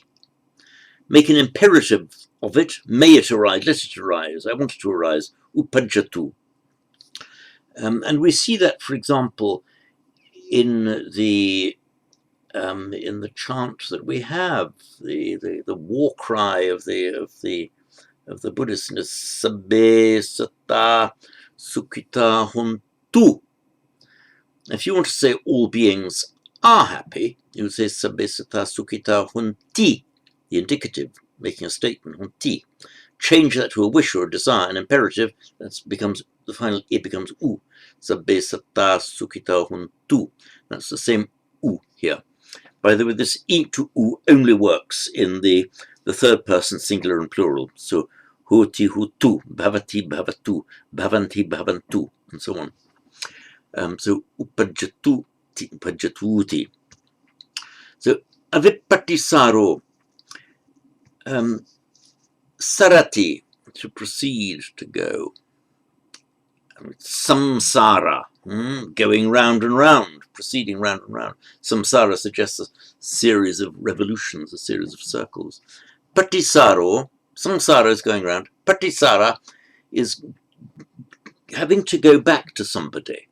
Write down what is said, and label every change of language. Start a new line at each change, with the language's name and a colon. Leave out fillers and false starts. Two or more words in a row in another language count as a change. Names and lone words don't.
English: Make an imperative of it, may it arise, let it arise, I want it to arise, upajatu. And we see that, for example, in the chant that we have, the war cry of the Buddhists,
Pali: sabbe satta sukhita huntu.
English: If you want to say all beings are happy, you would say
Pali: sabbe satta sukhita hunti,
English: the indicative, making a statement, hunti. Change that to a wish or a desire, an imperative, that becomes the final, it becomes u.
Pali: Sabbe satta sukhita huntu.
English: That's the same u here. By the way, this e to u only works in the third person singular and plural.
Pali: So huti hutu, bhavati bhavatu, bhavanti bhavantu,
English: and so on.
Pali: So upajatu, upajatuti.
English: So avipatisaro. sarati, to proceed, to go. Samsara, going round and round, proceeding round and round. Samsara suggests a series of revolutions, a series of circles. Patisaro, samsara is going round. Patisara is having to go back to somebody.